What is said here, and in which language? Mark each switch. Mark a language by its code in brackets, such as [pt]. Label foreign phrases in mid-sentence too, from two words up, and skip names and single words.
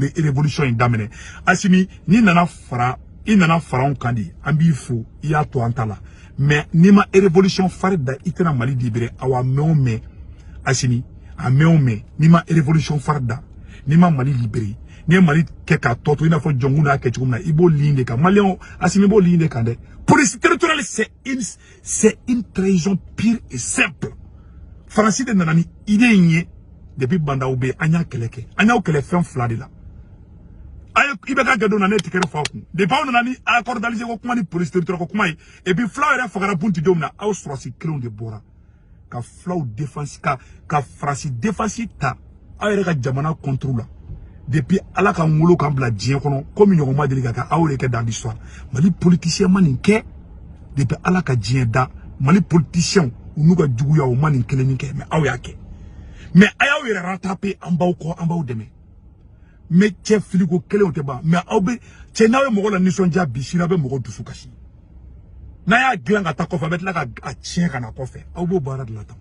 [bm] de révolution in daminɛ Assimi ni nana fara i nana fara anw kan di an b'i fo i y'a to an ta la mais ni ma révolution fari da i tɛna Mali libérer awa mɛn o mɛn Assimi a mɛn o mɛn ni ma révolution fari da ni ma Mali libérer ni Mali kɛ ka tɔ to i n'a fɔ jɔngun n'a kɛ cogo min na i b'o ligne de kan Malien Assimi b'o ligne de kan dɛ [fr] police territoriale c'est une trahison pure et simple [bm] Faransi de nana ni idée in ye depuis Bandaw bɛ an y'a kɛlɛ kɛ an y'aw kɛlɛ fɛn fila de la i bɛ ka gɛdon na ne tigɛrɛ fa kun depuis aw nana ni [fr] accord d'Alger [bm] ko kuma ni [fr] police territoriale [bm] ko kuma ye [fr] et puis [bm] fulaw yɛrɛ fagara bunti don min na aw sɔrɔsi kelenw de bɔra ka fulaw défense ka Faransi défense ta aw yɛrɛ ka jamana contrôle la depuis ala ka ngolo kan bila diɲɛ kɔnɔ comme ɲɔgɔn ma deli ka kɛ aw yɛrɛ kɛ [fr] dans l'histoire [bm] Mali politicien ma nin kɛ depuis ala ka diɲɛ da Mali politicien u n'u ka juguya o ma nin kelen min kɛ mais aw y'a kɛ mais a y'aw yɛrɛ rattraper an b'aw kɔ an b'aw dɛmɛ mais cɛ filiko kelenw tɛ ban mais aw bɛ cɛ n'aw ye mɔgɔ la nisɔndiya bi sini aw bɛ mɔgɔ dusu kasi n'a y'a dilan ka taa kɔfɛ a bɛ tila ka tiɲɛ ka na kɔfɛ aw b'o baara de la tan